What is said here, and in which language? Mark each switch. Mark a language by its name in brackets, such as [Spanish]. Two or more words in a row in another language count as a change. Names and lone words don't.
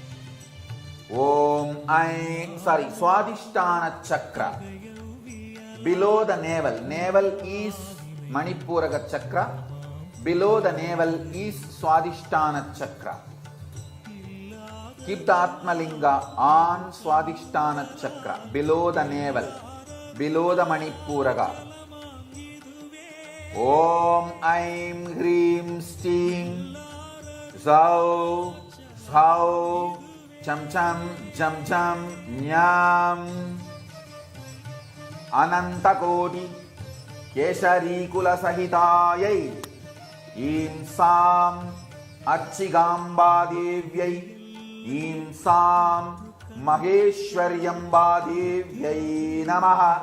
[English] Swadhisthana Chakra, below the navel. Navel is Manipuraga Chakra, below the navel is Swadhisthana Chakra. Keep the Atmalinga on Swadhisthana Chakra, below the navel, below the Manipuraga. [Sanskrit] Om Aim Hrim Steam Zau Zhau Cham Cham Jam Jam Nyam Anantakoti Keshari Kulasahitayai Im Sam Achigamba Devyai Im Sam Maheshwaryamba Devyai Namaha.